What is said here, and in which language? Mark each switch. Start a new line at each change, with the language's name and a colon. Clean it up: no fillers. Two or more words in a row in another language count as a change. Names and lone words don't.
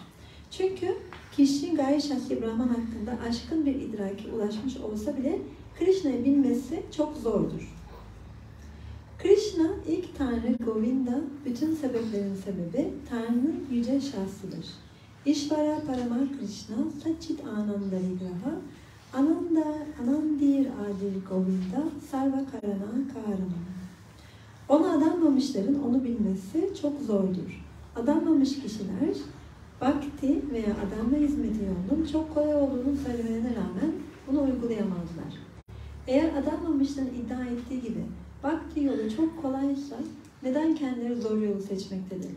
Turkish: Çünkü kişi gayri şahsi Brahman hakkında aşkın bir idrake ulaşmış olsa bile Krishna'yı bilmesi çok zordur. Krishna ilk Tanrı Govinda, bütün sebeplerin sebebi Tanrı'nın yüce şahsıdır.
Sanskrit: ईश्वर परम कृष्ण सच्चित् आनन्द विग्रह अनादिर् आदिर् गोविन्द सर्व कारण कारण.
Turkish: Ona adanmamışların onu bilmesi çok zordur. Adanmamış kişiler Bhakti veya adanma hizmeti yolunun çok kolay olduğunu söylemelerine rağmen bunu uygulayamazlar. Eğer adanmamışların iddia ettiği gibi Bhakti yolu çok kolaysa neden kendileri zor yolu seçmektedirler?